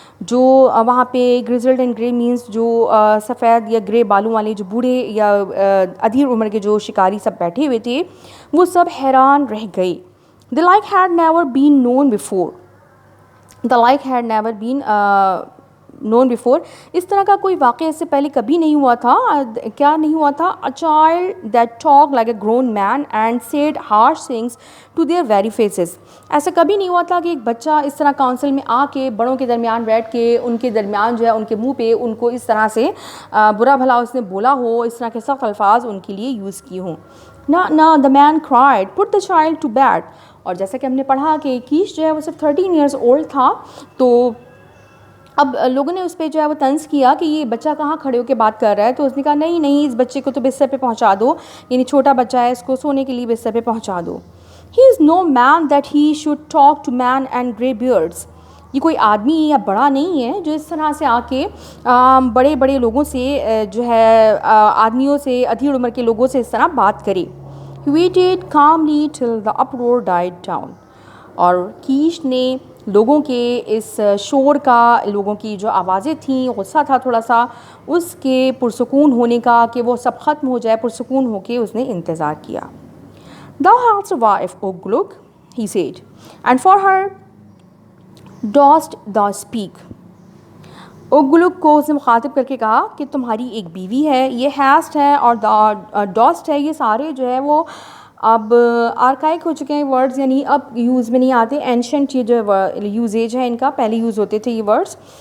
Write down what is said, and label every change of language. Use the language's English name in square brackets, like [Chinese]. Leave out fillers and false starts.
[Urdu] جو وہاں پہ [English] grizzled and grey manes [Urdu] جو سفید یا گرے بالوں والے جو بوڑھے یا ادھیر عمر کے جو شکاری سب بیٹھے ہوئے تھے وہ سب حیران رہ گئے. [English] The like had never been known before. The like had never been known before. [Urdu] اس طرح کا کوئی واقعہ اس سے پہلے کبھی نہیں ہوا تھا. کیا نہیں ہوا تھا؟ [English] A child that talked like a grown man and said harsh things to their very faces. [Urdu] ایسا کبھی نہیں ہوا تھا کہ ایک بچہ اس طرح کاؤنسل میں آ کے بڑوں کے درمیان بیٹھ کے ان کے درمیان جو ہے ان کے منہ پہ ان کو اس طرح سے برا بھلا اس نے بولا ہو, اس طرح کے سخت الفاظ ان کے لیے یوز کیے ہوں. [English] No, the man cried, put the child to bed. [Urdu] اور جیسا کہ ہم نے پڑھا کہ کیش جو ہے وہ صرف 13 ایئرز اولڈ تھا, تو اب لوگوں نے اس پہ جو ہے وہ طنز کیا کہ یہ بچہ کہاں کھڑے ہو کے بات کر رہا ہے. تو اس نے کہا نہیں اس بچے کو تو بستر پہ پہنچا دو, یعنی چھوٹا بچہ ہے اس کو سونے کے لیے بستر پہ پہنچا دو. [English] He is no man that he should talk to man and grey beards. [Urdu] یہ کوئی آدمی یا بڑا نہیں ہے جو اس طرح سے آ کے بڑے بڑے لوگوں سے جو ہے آدمیوں سے, ادھیر عمر کے لوگوں سے اس طرح بات کرے. [English] He waited calmly till the uproar died down. [Urdu] اور کیش نے لوگوں کے اس شور کا, لوگوں کی جو آوازیں تھیں, غصہ تھا تھوڑا سا, اس کے پرسکون ہونے کا کہ وہ سب ختم ہو جائے, پرسکون ہو کے اس نے انتظار کیا. [English] Thou hast a wife, O Gluk, he said, and for her dost thou speak. [Urdu] اوگلک کو اس نے مخاطب کر کے کہا کہ تمہاری ایک بیوی ہے. یہ ہیسٹ ہے اور ڈاسٹ ہے, یہ سارے جو ہے وہ اب آرکائک ہو چکے ہیں ورڈز, یعنی اب یوز میں نہیں آتے. اینشنٹ یہ جو یوزیج ہے ان کا, پہلے یوز ہوتے تھے یہ ورڈز.